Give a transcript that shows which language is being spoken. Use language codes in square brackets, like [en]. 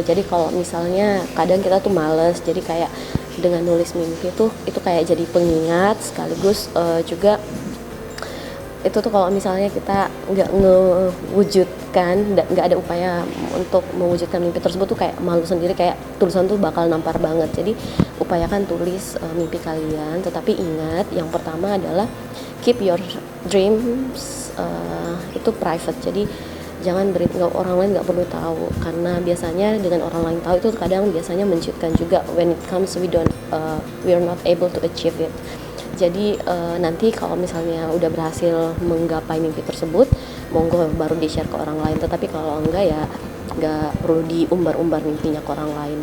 [id] Jadi kalau misalnya kadang kita tuh males, jadi kayak dengan nulis mimpi tuh itu kayak jadi pengingat sekaligus juga itu tuh kalau misalnya kita nggak ngewujudkan, nggak ada upaya untuk mewujudkan mimpi tersebut tuh kayak malu sendiri, kayak tulisan tuh bakal nampar banget. Jadi upayakan tulis mimpi kalian, tetapi ingat yang pertama adalah [en] keep your dreams [id] itu private. Jadi jangan orang lain nggak perlu tahu, karena biasanya dengan orang lain tahu itu kadang biasanya menciutkan juga. [en] When it comes we are not able to achieve it. [id] Jadi nanti kalau misalnya udah berhasil menggapai mimpi tersebut, monggo baru di share ke orang lain. Tetapi kalau enggak ya nggak perlu diumbar-umbar mimpinya ke orang lain.